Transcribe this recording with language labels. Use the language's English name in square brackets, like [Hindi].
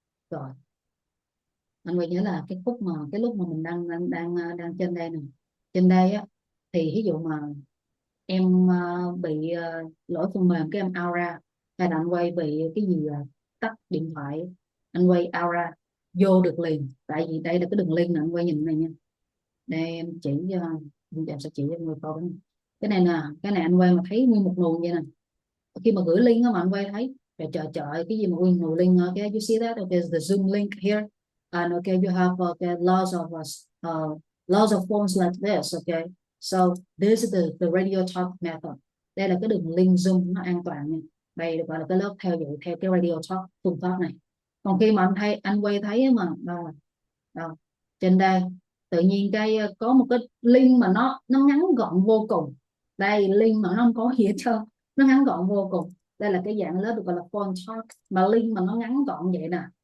[Vietnamese] Rồi anh quay nhớ là cái lúc mà mình đang trên đây nè, trên đây á, thì ví dụ mà em bị lỗi phần mềm cái em out ra, hay là anh quay bị cái gì tắt điện thoại, anh quay out ra vô được liền. Tại vì đây là cái đường link nè, anh quay nhìn này nha. Đây em chỉ em sẽ chỉ cho người coi. Cái này nè, cái này anh quay mà thấy nguyên một luồng vậy nè. Khi mà gửi link á mà anh quay thấy trời cái gì mà nguyên một link. [English] Okay, you see that? Okay, the Zoom link here, and okay, you have okay lots of phones like this. Okay, so this is the radio talk method. [Vietnamese] Đây là cái đường link Zoom nó an toàn nha. Đây được gọi là cái lớp theo dõi theo cái radio talk phương pháp này. Còn khi mà anh quay thấy mà đâu, trên đây tự nhiên có một cái link mà nó ngắn gọn vô cùng. Đây link mà nó không có gì hết trơn, nó ngắn gọn vô cùng. Đây là cái dạng lớp được gọi là phone talk, mà link mà nó ngắn gọn vậy nè.